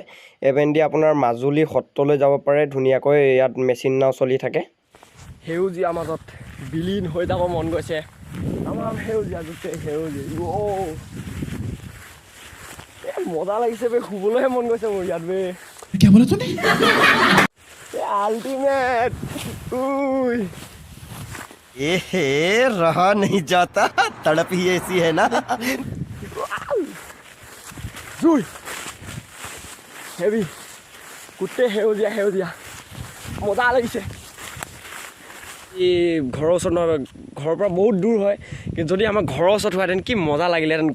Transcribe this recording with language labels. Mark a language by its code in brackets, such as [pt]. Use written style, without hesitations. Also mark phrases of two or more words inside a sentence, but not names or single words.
[as] এবেন্দি আপোনাৰ মাজুলী সত্ৰলৈ যাব পাৰে ধুনীয়াকৈ, ইয়াত মেচিন নাও চলি থাকে। সেউজীয়া মাজত বিলীন হৈ যাব মন গৈছে, আমাৰ সেউজীয়া গোটেই সেউজীয়া মজা লাগিছে বে, শুবলৈহে মন গৈছে মোৰ ইয়াত বে। আল্টিমেট [hi] रहा नहीं जाता, तड़प ही ऐसी है ना। [as] হেভি গোটেই সেউজীয়া মজা লাগিছে। এই ঘৰৰ ওচৰত নহয়, ঘৰৰ পৰা বহুত দূৰ হয়, কিন্তু যদি আমাৰ ঘৰৰ ওচৰত হোৱাহেঁতেন কি মজা লাগিলেহেঁতেন।